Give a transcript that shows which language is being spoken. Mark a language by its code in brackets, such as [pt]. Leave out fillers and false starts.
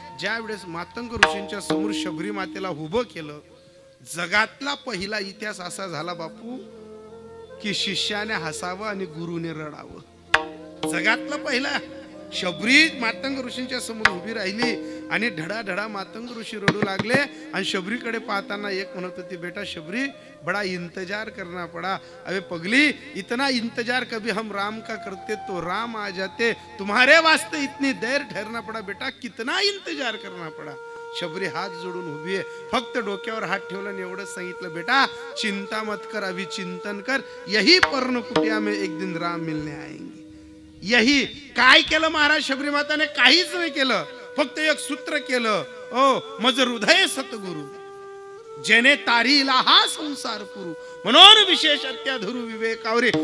[mr] ज्या वेळेस मातंग ऋषींच्या समोर शबरी मातेला उभं केलं, जगातला पहिला इतिहास असा झाला बापू की शिष्याने हसावं आणि गुरुने रडावं. जगातला पहिला शबरी मातंग ऋषींच्या समोर उभी राहिली आणि ढडाढडा मातंग ऋषी रडू लागले. आणि शबरीकडे पाहताना एक म्हणत होती, [hi] बेटा शबरी बड़ा इंतजार करना पड़ा. अबे पगली इतना इंतजार कभी हम राम का करते तो राम आ जाते, तुम्हारे वास्ते इतनी देर ठहरना पड़ा बेटा, कितना इंतजार करना पड़ा. [mr] शबरी हात जोडून उभी आहे, फक्त डोक्यावर हात ठेवला आणि एवढंच सांगितलं, [hi] बेटा चिंता मत कर, अभी चिंतन कर, यही पर्ण कुटिया में एक दिन राम मिलने आएंगे. [mr] यही काय केलं महाराज शबरी माताने? काहीच नाही केलं, फक्त एक सूत्र केलं, ओ मज हृदय सतगुरु जेने तारीला हा संसार पुरू, म्हणून विशेष अत्याधुरु विवेकावरे.